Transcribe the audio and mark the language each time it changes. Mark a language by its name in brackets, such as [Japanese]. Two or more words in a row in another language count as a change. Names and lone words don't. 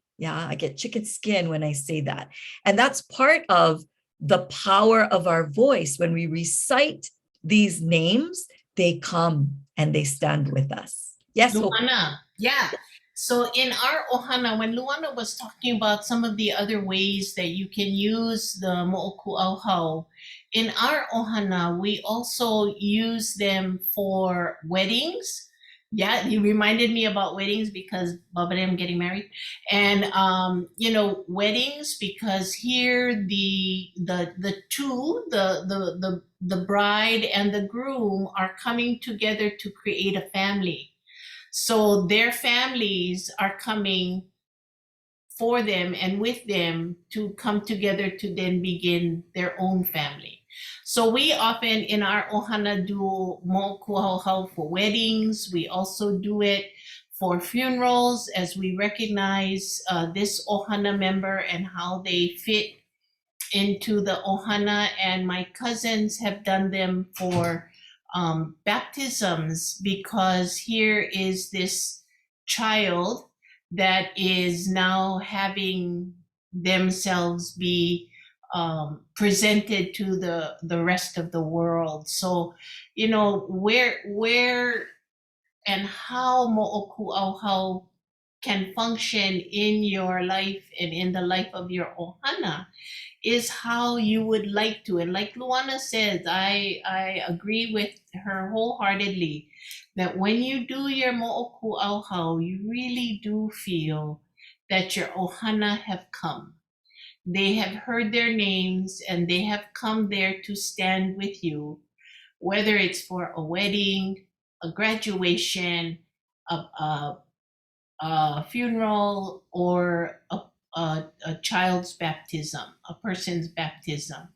[English] Yeah, I get chicken skin when I say that. And that's part of the power of our voice. When we recite these names, they come and they stand with us. Yes, Luana. Yeah. So in our ohana, when Luana was talking about some of the other ways that you can use the moʻokūʻauhau, in our ohana, we also use them for weddings. Yeah, you reminded me about weddings because Baba and I am getting married, and weddings, because here the bride and the groom are coming together to create a family. So their families are coming for them and with them to come together to then begin their own family. So we often in our ohana do moʻokūʻauhau for weddings. We also do it for funerals, as we recognize this ohana member and how they fit into the ohana. And my cousins have done them for baptisms, because here is this child that is now having themselves be presented to the rest of the world. So, where and how moʻokūʻauhau can function in your life and in the life of your ohana is how you would like to. And like Luana says, I agree with her wholeheartedly that when you do your moʻokūʻauhau, you really do feel that your ohana have come. They have heard their names and they have come there to stand with you, whether it's for a wedding, a graduation, a funeral, or a child's baptism, a person's baptism.